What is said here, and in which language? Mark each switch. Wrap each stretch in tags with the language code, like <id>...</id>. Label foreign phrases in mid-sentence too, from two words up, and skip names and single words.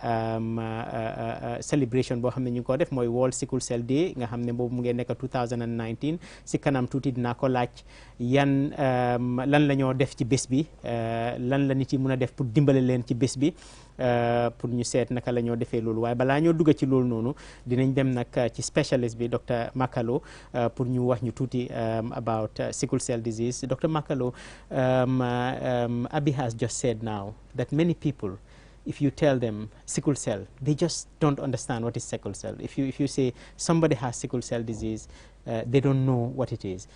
<wo>celebration boo xam ne ñu ngi ko def mooy World Sickle Cell Day nga xam ne boobu mu ngi nekk 2019 si kanam tuuti dinaa ko laaj yan lan la ñoo def ci bés bi lan la nit yi mun a def pour dimbale leen ci bés bi pour ñu seet naka la ñoo defee loolu waaye balaa ñoo dugg ci loolu noonu dinañ dem nag ci specialist bi Dr. Makalo pour ñu wax ñu tuuti</wo> <en>about sickle cell disease.</en> <wo>Dr.</wo> <en>Makalo, Abi has just said now that many people, if you tell them sickle cell, they just don't understand what is sickle cell. If you say somebody has sickle cell disease, they don't know what it is.</en>